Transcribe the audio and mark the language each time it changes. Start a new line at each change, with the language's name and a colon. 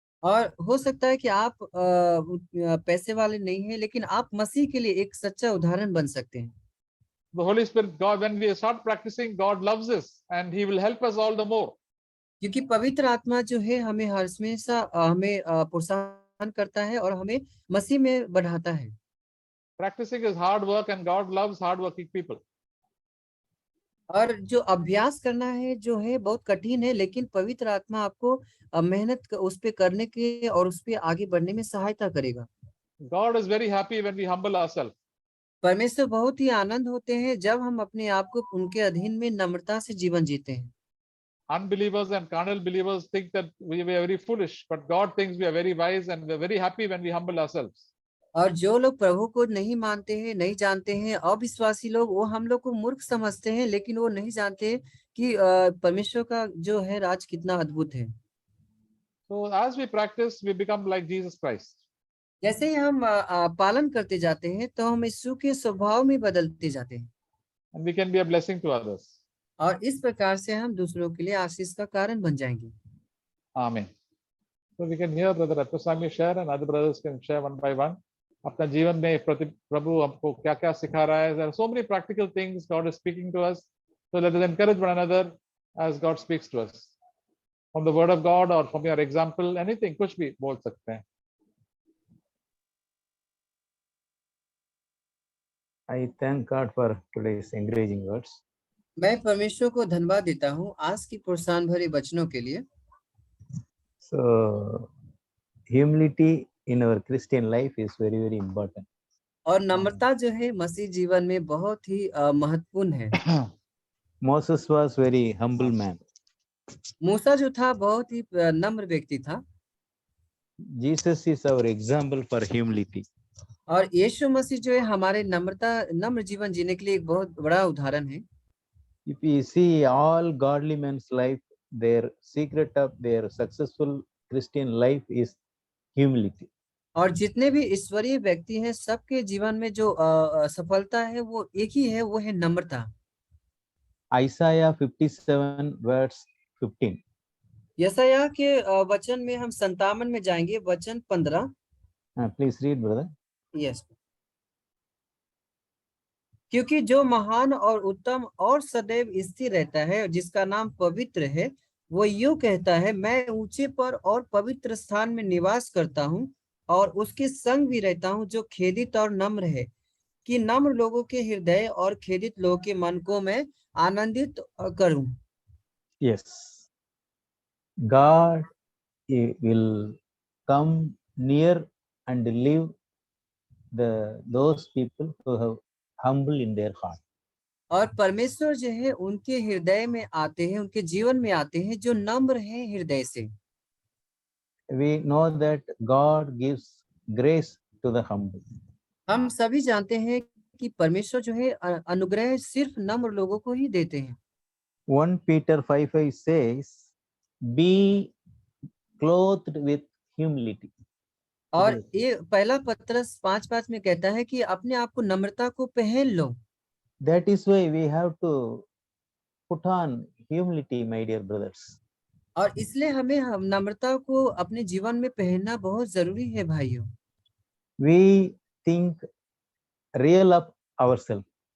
Hindi: और हो सकता है कि आप पैसे वाले नहीं हैं, लेकिन आप मसीह के लिए एक सच्चा उदाहरण बन सकते हैं।
English: The Holy Spirit, God, when we start practicing, God loves us and He will help us all the more.
Hindi: क्योंकि पवित्र आत्मा जो है हमें हमेशा हमें प्रोत्साहन करता है और हमें मसीह में बढ़ाता है।
English: Practicing is hard work and God loves hardworking people.
Hindi: और जो अभ्यास करना है जो है बहुत कठिन है, लेकिन पवित्र आत्मा आपको मेहनत उस पे करने के और उस पे आगे बढ़ने में सहायता करेगा।
English: God is very happy when we humble ourselves.
Hindi: परमेश्वर बहुत ही आनंद होते हैं जब हम अपने आप को उनके अधीन में नम्रता से जीवन जीते हैं।
English: Unbelievers and carnal believers think that we are very foolish, but God thinks we are very wise and we are very happy when we humble ourselves.
Hindi: और जो लोग प्रभु को नहीं मानते हैं, नहीं जानते हैं, अविश्वासी लोग, वो हम लोग को मूर्ख समझते हैं, लेकिन वो नहीं जानते कि परमेश्वर का जो है राज कितना अद्भुत है।
English: So as we practice, we become like Jesus Christ.
Hindi: जैसे ही हम पालन करते जाते हैं तो हम यीशु के स्वभाव में बदलते जाते हैं,
English: And we can be a blessing to others.
Hindi: और इस प्रकार से हम दूसरों के लिए आशीष का कारण बन जाएंगे।
English: Amen. So we can hear Brother Atmaswamy share and other brothers can share one by one.
Hindi: अपना जीवन में प्रभु हमको क्या क्या सिखा रहा है.
English: There are so many practical things God is speaking to us. So let us encourage one another as God speaks to us. From the word of God or from your example, anything,
Hindi: कुछ भी बोल सकते हैं.
English: I thank God for today's encouraging words.
Hindi: मैं परमेश्वर को धन्यवाद देता हूँ आज की प्रोत्साहन भरे वचनों के लिए।
English: So, humility in our Christian life is very, very important.
Hindi: और नम्रता जो है मसीह जीवन में बहुत ही महत्वपूर्ण है।
English: Moses was very humble man.
Hindi: मूसा जो था बहुत ही नम्र व्यक्ति था।
English: Jesus is our example for humility.
Hindi: और यीशु मसीह जो है हमारे नम्र जीवन जीने के लिए एक बहुत बड़ा उदाहरण है।
English: If we see all godly men's life, their secret of their successful Christian life is humility.
Hindi: और जितने भी ईश्वरीय व्यक्ति हैं सबके जीवन में जो सफलता है वो एक ही है, वो है नम्रता।
English: Isaiah 57 verse 15.
Hindi: यशायाह के वचन में हम 57 में जाएंगे, वचन 15।
English: Please read, brother. Yes.
Hindi: क्योंकि जो महान और उत्तम और सदैव स्थिर रहता है, जिसका नाम पवित्र है, वो यूं कहता है, मैं ऊंचे पर और पवित्र स्थान में निवास करता हूँ और उसके संग भी रहता हूँ जो खेदित और नम्र है, कि नम्र लोगों के हृदय और खेदित लोगों के मन को मैं आनंदित करूं।
English: Yes. God will come near and live those people who have humble in their heart.
Hindi: और परमेश्वर जो है उनके हृदय में आते हैं, उनके जीवन में आते हैं जो नम्र हैं हृदय से।
English: We know that God gives grace to the humble.
Hindi: हम सभी जानते हैं कि परमेश्वर जो है अनुग्रह सिर्फ नम्र लोगों को ही देते हैं।
English: 1 Peter 5:5 says, be clothed with humility.
Hindi: और ये पहला पत्रस 5:5 में कहता है कि अपने आप को नम्रता को पहन लो।
English: That is why we have to put on humility, my dear brothers.
Hindi: और इसलिए हमें हम नम्रता को अपने जीवन में पहनना बहुत जरूरी है भाइयों।
English: We think real of ourselves.